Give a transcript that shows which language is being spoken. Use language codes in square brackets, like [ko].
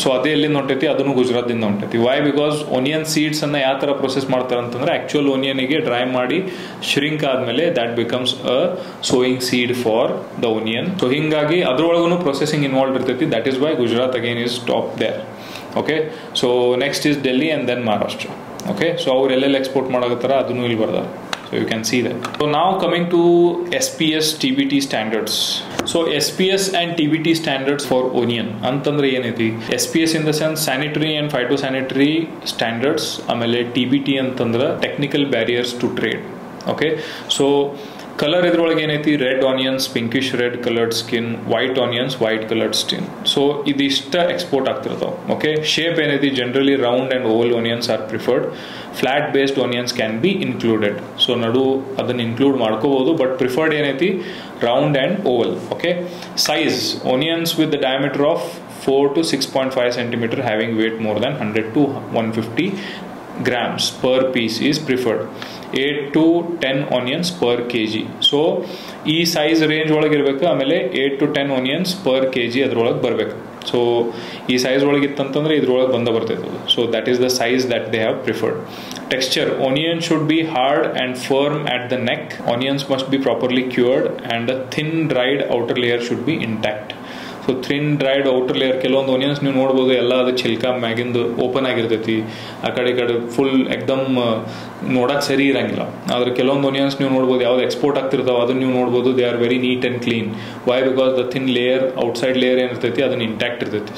[kn] So ಅದೇ ಎಲ್ಲಿಂದ ಹೊಂಟೈತಿ, ಅದನ್ನು ಗುಜರಾತ್ದಿಂದ ಹೊಂಟೈತಿ. ವೈ? ಬಿಕಾಸ್ ಆನಿಯನ್ ಸೀಡ್ಸ್ ಅನ್ನ ಯಾವ ಥರ ಪ್ರೊಸೆಸ್ ಮಾಡ್ತಾರೆ ಅಂತಂದ್ರೆ, ಆಕ್ಚುಯಲ್ ಆನಿಯನ್ಗೆ ಡ್ರೈ ಮಾಡಿ ಶ್ರಿಂಕ್ ಆದ್ಮೇಲೆ [en] That becomes a sowing seed for the onion. [kn] So ಹಿಂಗಾಗಿ ಅದ್ರೊಳಗೂ ಪ್ರೊಸೆಸಿಂಗ್ ಇನ್ವಾಲ್ವ್ ಇರ್ತೈತಿ. [en] That is why Gujarat again is top there. [kn] Okay, so [en] Next is Delhi and then Maharashtra. [kn] Okay, so ಅವ್ರು ಎಲ್ಲೆಲ್ಲಿ ಎಕ್ಸ್ಪೋರ್ಟ್ ಮಾಡಕತ್ತಾರ ಅದನ್ನು ಇಲ್ಲಿ ಬರ್ದಾರ. [en] So you can see that. So now coming to SPS TBT standards. So SPS and TBT standards for onion [kn] ಅಂತಂದ್ರೆ ಏನೈತಿ, [en] SPS in the sense sanitary and phytosanitary standards, ಆಮೇಲೆ TBT ಅಂತಂದ್ರೆ technical barriers to trade. [kn] Okay, so colour ಇದ್ರೊಳಗೆ ಏನೈತಿ, red onions, pinkish red coloured skin, white onions, white coloured skin. So ಇದಿಷ್ಟ export ಆಗ್ತಿರ್ತಾವ. Okay, shape ಏನೈತಿ, [en] Generally round and oval onions are preferred. Flat based onions can be included. [kn] So ನಡು ಅದನ್ನ include ಮಾಡ್ಕೋಬಹುದು, but preferred ಏನೈತಿ round and Oval. [en] Okay, size onions with the diameter of 4 to 6.5 centimeter having weight more than 100 to 150 grams per piece is preferred. 8 to 10 onions per kg. [kn] So ಈ size range ಒಳಗೆ ಇರಬೇಕು. ಆಮೇಲೆ 8 to 10 onions per kg ಅದ್ರೊಳಗೆ ಬರಬೇಕು. So ಈ size ಒಳಗೆ ಇತ್ತಂತಂದ್ರೆ ಇದ್ರೊಳಗೆ ಬರ್ತೈತೆ. [en] So that is the size that they have preferred. Texture, onion should be hard and firm at the neck. Onions must be properly cured and a thin dried outer layer should be intact. [kn] So thin dried outer layer, ಕೆಲವೊಂದು onions ನೀವು ನೋಡ್ಬೋದು ಎಲ್ಲ ಅದು ಚಿಲ್ಕ ಮ್ಯಾಗಿಂದು open ಆಗಿರ್ತೈತಿ, ಆ ಕಡೆ full ಎಕ್ದಮ್ ನೋಡಕ್ಕೆ ಸರಿ ಇರಂಗಿಲ್ಲ. ಆದ್ರೆ ಕೆಲವೊಂದು ಆನಿಯನ್ಸ್ ನೀವು ನೋಡ್ಬೋದು, ಯಾವ್ದು ಎಕ್ಸ್ಪೋರ್ಟ್ ಆಗ್ತಿರ್ತಾವೆ ಅದನ್ನ ನೀವು ನೋಡ್ಬೋದು, [en] They are very neat and clean. [kn] Y? [en] because the thin layer, outside layer [kn] ಏನಿರ್ತೈತಿ ಅದನ್ನ ಇಂಟ್ಯಾಕ್ಟ್ ಇರ್ತೈತಿ.